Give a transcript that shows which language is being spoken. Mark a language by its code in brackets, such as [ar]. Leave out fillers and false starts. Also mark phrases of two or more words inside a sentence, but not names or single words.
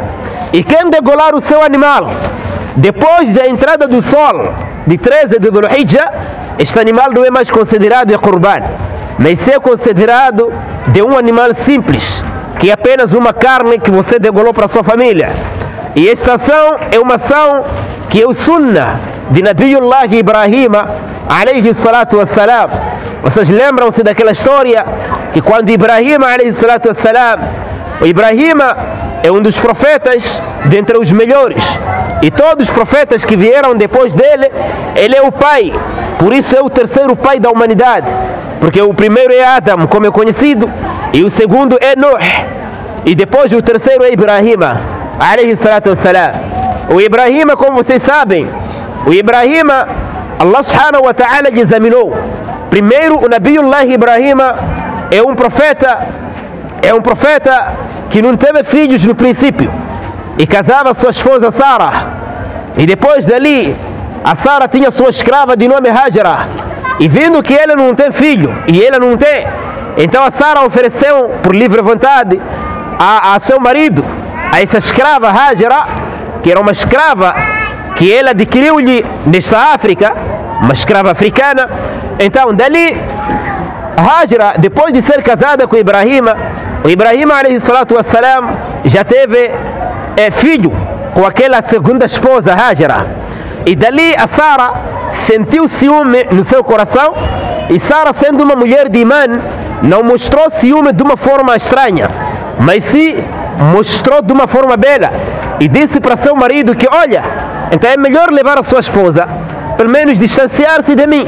[pt] E quem degolar o seu animal depois da entrada do sol de 13 de Dhul-Hijjah, este animal não é mais considerado de Qurban, mas é considerado de um animal simples, que é apenas uma carne que você degolou para a sua família. E esta ação é uma ação que é o sunnah de Nabiyullah Ibrahim [ar] عليه الصلاة والسلام. [pt] Vocês lembram-se daquela história que quando Ibrahim [ar] عليه الصلاة والسلام, [pt] o Ibrahim é um dos profetas dentre os melhores, e todos os profetas que vieram depois dele, ele é o pai, por isso é o terceiro pai da humanidade, porque o primeiro é Adam, como é conhecido, e o segundo é Nuh, e depois o terceiro é Ibrahim [ar] عليه الصلاة والسلام. [pt] O Ibrahim, como vocês sabem, o Ibrahim, [ar] الله سبحانه وتعالى [pt] lhe examinou. Primeiro, o Nabiyullah Ibrahim é um profeta que não teve filhos no princípio, e casava sua esposa Sara, e depois dali a Sara tinha sua escrava de nome Hajara, e vendo que ele não tem filho e ela não tem, então a Sara ofereceu por livre vontade a seu marido, a essa escrava Hajara, que era uma escrava que ela adquiriu-lhe nesta África, uma escrava africana. Então dali Hajra, depois de ser casada com Ibrahim, o Ibrahim [ar] عليه الصلاة والسلام [pt] já teve filho com aquela segunda esposa, Hajra. E dali a Sara sentiu ciúme no seu coração, e Sara, sendo uma mulher de imã, não mostrou ciúme de uma forma estranha, mas sim mostrou de uma forma bela, e disse para seu marido que, olha, então é melhor levar a sua esposa, pelo menos distanciar-se de mim.